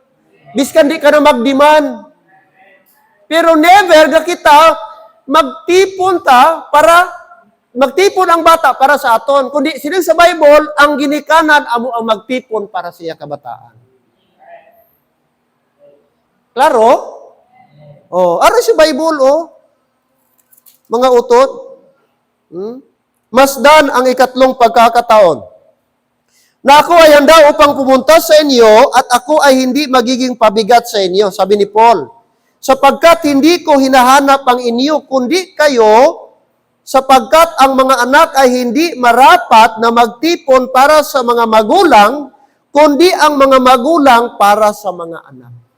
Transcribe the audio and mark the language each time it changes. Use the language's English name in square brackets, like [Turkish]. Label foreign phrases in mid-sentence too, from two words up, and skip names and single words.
[Hiligaynon] Biskan di ka na magdiman. Pero never ga kita magtipon ang bata para sa aton. Kundi sining sa Bible, ang ginikanan amo ang magtipon para sa iya kabataan. Klaro? Oh, ano si Bible mga utot? [Filipino] Masdan ang ikatlong pagkakataon. Na ako ay handa upang pumunta sa inyo at ako ay hindi magiging pabigat sa inyo, sabi ni Paul. Sapagkat hindi ko hinahanap ang inyo, kundi kayo, sapagkat ang mga anak ay hindi marapat na magtipon para sa mga magulang, kundi ang mga magulang para sa mga anak.